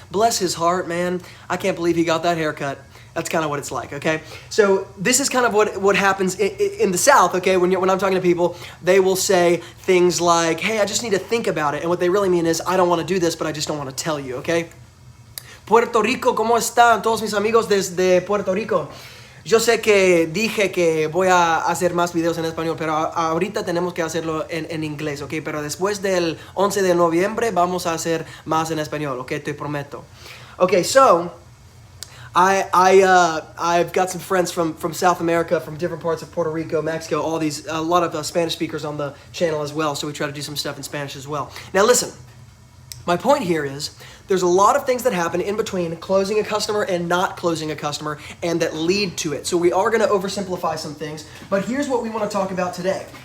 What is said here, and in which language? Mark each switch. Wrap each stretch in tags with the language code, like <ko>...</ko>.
<en>Bless his heart, man. I can't believe he got that haircut. That's kind of what it's like, okay? So this is kind of what happens in the South, okay? When I'm talking to people, they will say things like, hey, I just need to think about it. And what they really mean is, I don't want to do this, but I just don't want to tell you, okay?</en> <es>Puerto Rico, ¿cómo están todos mis amigos desde Puerto Rico? Yo sé que dije que voy a hacer más videos en español, pero ahorita tenemos que hacerlo en inglés, ¿ok? Pero después del 11 de noviembre vamos a hacer más en español, ¿ok? Te prometo.</es> <en>Okay, so I've got some friends from South America, from different parts of Puerto Rico, Mexico, a lot of Spanish speakers on the channel as well, so we try to do some stuff in Spanish as well. Now listen, my point here is there's a lot of things that happen in between closing a customer and not closing a customer and that lead to it. So we are going to oversimplify some things, but here's what we want to talk about today.</en>